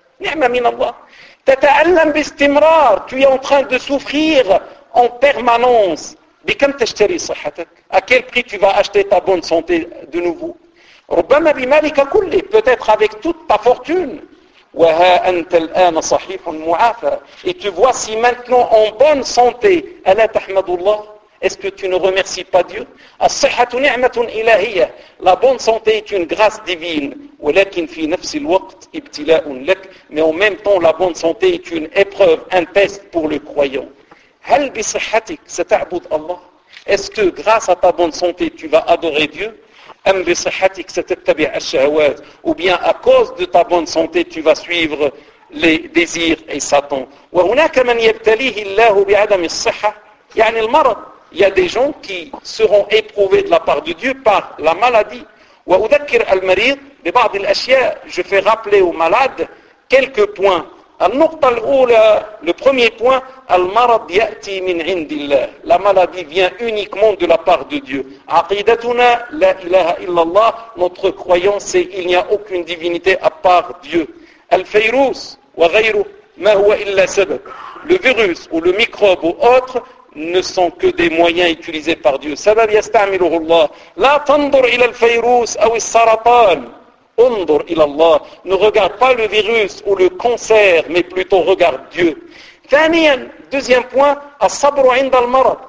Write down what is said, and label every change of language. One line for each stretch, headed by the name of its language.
Arabic: نعمة من الله. تتألم باستمرار.
French: Tu es en train de souffrir en permanence.
Arabic: بكم تشتري صحتك؟
French: À quel prix tu vas acheter ta bonne santé de nouveau?
Arabic: ربما بمالك كله,
French: peut-être avec toute ta fortune.
Arabic: وها أنت الآن صحيح معافى.
French: Et te voici maintenant en bonne santé.
Arabic: ألا تحمد الله؟
French: Est-ce que tu ne remercies pas Dieu?
Arabic: الصحة نعمة إلهية.
French: La bonne santé est une grâce divine.
Arabic: ولكن في نفس الوقت ابتلاء لك.
French: Mais en même temps, la bonne santé est une épreuve, un test pour le croyant.
Arabic: هل بصحتك ستعبد الله؟
French: Est-ce que grâce à ta bonne santé, tu vas adorer Dieu?
Arabic: أم بصحتك ستتبع الشهوات
French: أو bien à cause de ta bonne santé tu vas suivre les désirs et Satan.
Arabic: وهناك من يبتليه الله بعدم الصحة, يعني المرض.
French: Il y a des gens qui seront éprouvés de la part de Dieu par la maladie.
Arabic: وأذكر المريض ببعض الأشياء,
French: je fais rappeler aux malades quelques points.
Arabic: النقطة الأولى,
French: le premier point,
Arabic: المرض يأتي من عند الله.
French: La maladie vient uniquement de la part de Dieu.
Arabic: عقيدتنا لا إله إلا الله.
French: Notre croyance c'est il n'y a aucune divinité à part Dieu.
Arabic: الفيروس وغيره ما هو إلا سبب.
French: Le virus ou le microbe ou autre ne sont que des moyens utilisés par Dieu.
Arabic: سبب يستعمله الله. لا تنظر إلى الفيروس أو السرطان. انظر إلى الله.
French: Ne regarde pas le virus ou le cancer, mais plutôt regarde Dieu.
Arabic: ثانياً,
French: deuxième point,
Arabic: الصبر عند المرض.